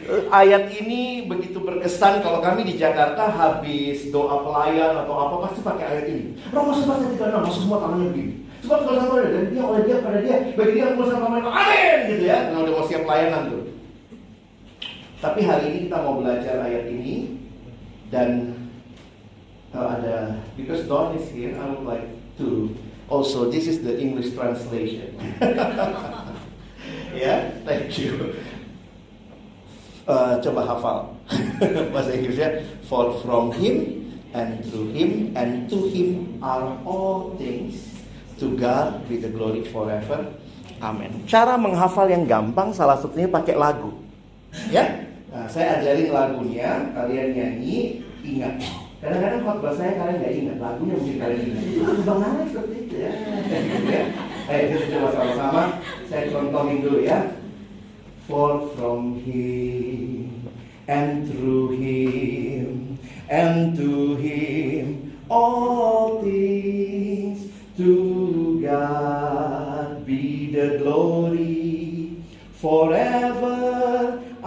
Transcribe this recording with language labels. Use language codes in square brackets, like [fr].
[id] Ayat ini begitu berkesan. Kalau kami di Jakarta habis doa pelayan atau apa pasti pakai ayat ini. Roma 11 ayat 36, masuk semua tangannya begini. Sebab kalau sama dan Dia, oleh Dia, pada Dia, bagi Dia kemuliaan sampai amin gitu ya. Karena udah mau siap pelayanan tuh. Tapi hari ini kita mau belajar ayat ini. [en] Dan ada, because Don is here, I would like to also, this is the English translation. Ya, thank you. [id] Coba hafal bahasa Inggrisnya. [en] For from Him and through Him and to Him are all things, to God be the glory forever. Amen. [id] Cara menghafal yang gampang salah satunya pakai lagu. Ya, nah, saya ajarin lagunya, kalian nyanyi, ingat. Kadang-kadang khotbah saya kalian nggak ingat, lagunya mungkin kalian ingat. Itu bang nangis seperti itu ya. Ayo kita coba sama-sama. Saya contohin dulu ya. [en] For from Him and through Him and to Him all things, to God be the glory forever.